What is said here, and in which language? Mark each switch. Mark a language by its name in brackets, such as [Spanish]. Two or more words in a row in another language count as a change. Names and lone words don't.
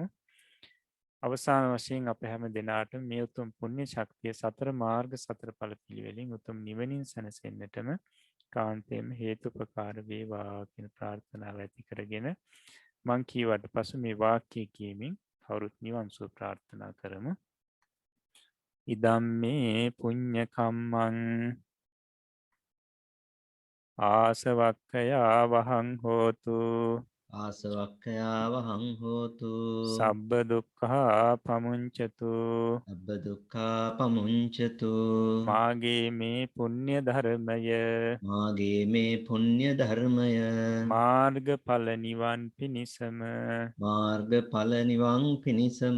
[Sinhala] අවසාන වශයෙන් අප හැම දෙනාට මේ උතුම් පුණ්‍ය ශක්තිය සතර මාර්ග සතර ඵල පිළිවෙලින් උතුම් නිවනින් සැනසෙන්නටම කාන්තේම හේතුපකාර වේවා කියන ප්‍රාර්ථනාව ඇති කරගෙන මං කීවට පසු මේ වාක්‍යය කියමින් කවුරුත් නිවන් සුව ප්‍රාර්ථනා කරමු. [Pali] ඉදම්මේ පුඤ්ඤ කම්මං ආසවක්ඛයා වහං හෝතු ආසවක්ඛයා වහං හෝතු සබ්බ දුක්ඛා පමුංචතු අබ්බ දුක්ඛා පමුංචතු [Sinhala] මාගේ මේ පුණ්‍ය ධර්මය මාගේ මේ පුණ්‍ය ධර්මය මාර්ගඵල නිවන් පිණිසම මාර්ගඵල නිවන් පිණිසම